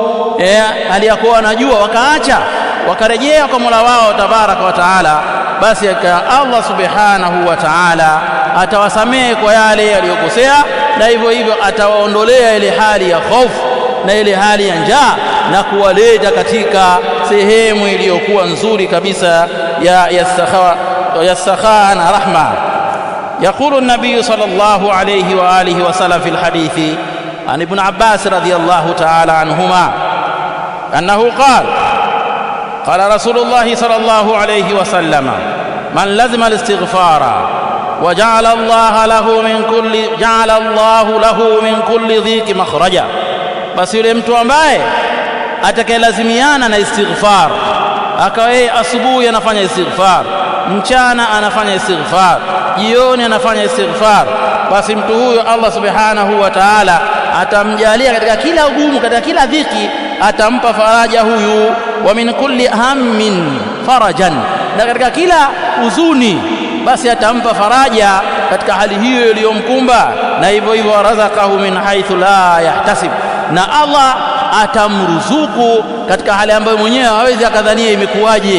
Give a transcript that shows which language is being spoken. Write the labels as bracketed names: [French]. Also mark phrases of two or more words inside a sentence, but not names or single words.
[Swahili] aliyakuwa wanajua, wakaacha, wakarejea kwa Mola wao [Arabic] تبارك وتعالى, [Swahili] basi Allah [Arabic] سبحانه وتعالى [Swahili] atawasamehe kwa yale aliyokosea, na hivyo hivyo atawaondolea ile hali ya hofu na ile hali ya njaa na kuwaleta katika sehemu iliyokuwa nzuri kabisa ya sakha na rahma. [Arabic] يقول النبي صلى الله عليه وآله وسلم في الحديث عن ابن عباس رضي الله تعالى عنهما أنه قال رسول الله صلى الله عليه وسلم من لزم الاستغفار وجعل الله له من كل ضيق مخرجا, [Swahili] basi yule mtu ambaye atakayelazimiana na istighfar, akawa yeye asubuhi anafanya istighfar, mchana anafanya istighfar, jioni anafanya istighfar, basi mtu huyo Allah [Arabic] سبحانه وتعالى [Swahili] atamjalia katika kila ugumu, katika kila dhiki atampa faraja huyu, [Arabic] ومن كل هم فرجا, [Swahili] na katika kila huzuni basi atampa faraja katika hali hiyo iliyomkumba, na hivyo hivyo [Arabic] رزقه من حيث لا يحتسب, [Swahili] na Allah atamruzuku katika hali ambayo mwenyewe hawezi akadhania imekuwaje.